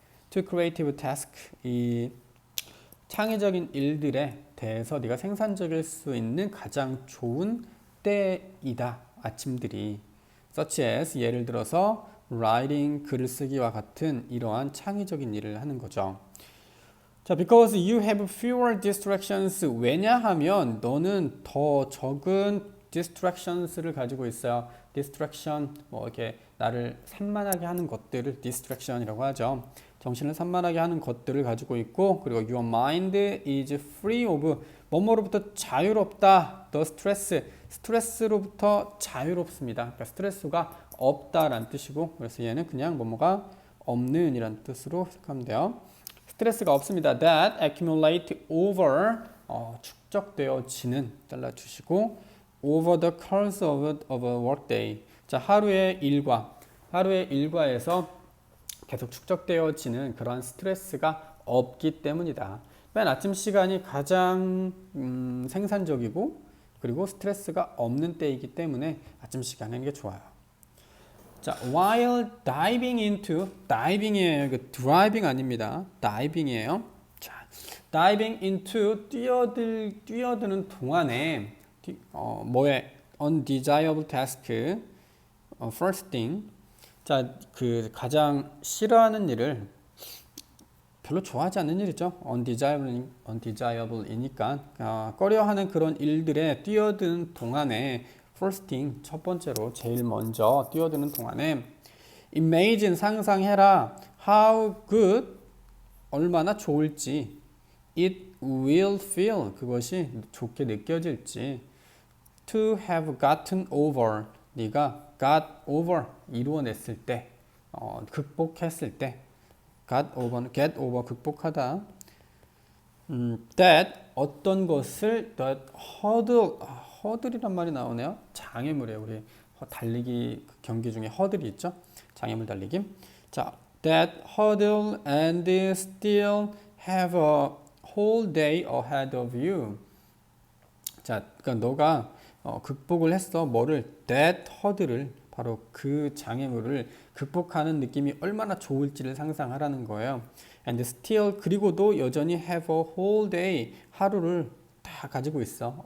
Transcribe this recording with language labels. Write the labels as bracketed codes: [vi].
[en] To creative task [ko] 이 창의적인 일들에 대해서 네가 생산적일 수 있는 가장 좋은 때이다. 아침들이 [en] such as [ko] 예를 들어서 writing 글을 쓰기와 같은 이러한 창의적인 일을 하는 거죠. [en] 자, because you have fewer distractions. [ko] 왜냐하면 너는 더 적은 distractions를 가지고 있어요. distraction 뭐 이렇게 나를 산만하게 하는 것들을 distraction이라고 하죠. 정신을 산만하게 하는 것들을 가지고 있고, 그리고 [en] your mind is free of [ko] 뭐뭐로부터 자유롭다. [en] the stress [ko] 스트레스로부터 자유롭습니다. 그러니까 스트레스가 없다라는 뜻이고, 그래서 얘는 그냥 뭐뭐가 없는 이란 뜻으로 해석하면 돼요. 스트레스가 없습니다. [en] that accumulate over [ko] 축적되어지는 잘라주시고 [en] over the course of a workday. [ko] 자, 하루의 일과에서 계속 축적되어지는 그러한 스트레스가 없기 때문이다. 맨 아침 시간이 가장 생산적이고 그리고 스트레스가 없는 때이기 때문에 아침 시간에 하는 게 좋아요. [en] 자, while diving into diving이에요. [ko] 그 driving 아닙니다. diving이에요. [en] 자, diving into [ko] 뛰어드는 동안에 뭐에 [en] undesirable task first thing. [ko] 자, 그 가장 싫어하는 일을 별로 좋아하지 않는 일이죠. undesirable이니까 꺼려하는 그런 일들에 뛰어드는 동안에 [en] first thing [ko] 첫 번째로 제일 먼저 뛰어드는 동안에 imagine 상상해라 [en] how good [ko] 얼마나 좋을지 [en] it will feel [ko] 그것이 좋게 느껴질지 [en] to have gotten over [ko] 네가 got over 이루어냈을 때 극복했을 때 [en] get over [ko] 극복하다. that 어떤 것을 [en] that hurdle [ko] 이란 말이 나오네요. 장애물이에요. 우리 달리기 경기 중에 허들이 있죠. 장애물 달리기. [en] 자, that hurdle and still have a whole day ahead of you. [ko] 자, 그러니까 너가 극복을 했어. 뭐를? [en] that hurdle [ko] 을 바로 그 장애물을 극복하는 느낌이 얼마나 좋을지를 상상하라는 거예요. [en] And still [ko] 그리고도 여전히 [en] have a whole day [ko] 하루를 다 가지고 있어.